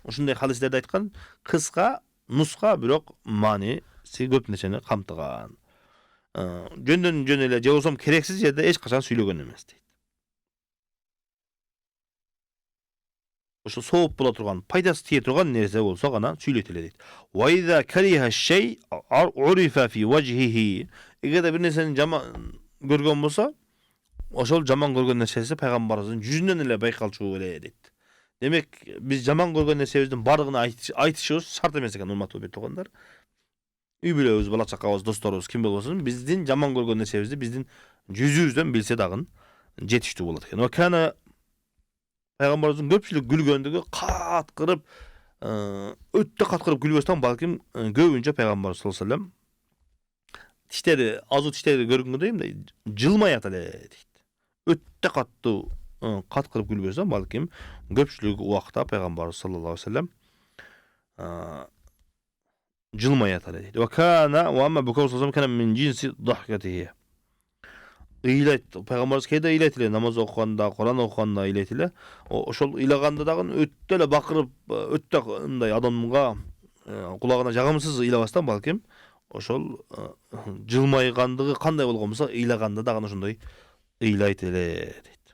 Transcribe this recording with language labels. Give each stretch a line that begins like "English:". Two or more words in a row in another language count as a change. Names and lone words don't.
Kyrgyz: Ушундай хадистерде айткан, кыска, нуска, бирок мааниси көп нерсени камтыган. Жөндөн жөн эле же болсом керексиз жерде эч качан сүйлөгөн эмес дейт. Ошо сооп бола турган, пайдасы тие турган нерсе болсо гана сүйлөйт эле дейт.
Arabic: وإذا كره شيء عرف في وجهه.
Kyrgyz: Эгерде бир нерсени жаман көргөн болсо, ошол жаман көргөн нерсеси пайгамбарыбыздын жүзүнөн эле байкалчу эле дейт. Демек, биз жаман көргөн нерсебиздин бардыгын айтышыбыз шарт эмес экен, урматтуу бек туугандар. Үй бүлөбүз, бала чакабыз, досторубуз ким болбосун, биздин жаман көргөн нерсебизди биздин жүзүбүздөн билсе дагы жетиштүү болот экен.
Arabic: وكان
Kyrgyz: пайгамбарыбыздын көпчүлүк күлгөндүгү каткырып, өтө каткырып күлбөстөн, балким көбүнчө пайгамбарыбыз
Arabic: صلى الله عليه وسلم
Kyrgyz: тиштери, азу тиштери көрүнгөндөй мындай жылмаят эле дейт. Өтө каттуу каткырып күлбөстөн, балким көпчүлүк убакта пайгамбарыбыз
Arabic: صلى الله عليه وسلم
Kyrgyz: жылмаят эле дейт.
Arabic: وكان وأما بكاؤه صلى الله كان من جنس ضحكته.
Kyrgyz: Ыйлайт, пайгамбарыбыз кээде ыйлайт эле, намаз окуганда, Куран окуганда ыйлайт эле. Ошол ыйлаганда дагы өтө эле бакырып, өтө мындай адамга кулагына жагымсыз ыйлабастан, балким ошол жылмайгандыгы кандай болгон болсо, ыйлаганда дагы ошондой ыйлайт эле дейт.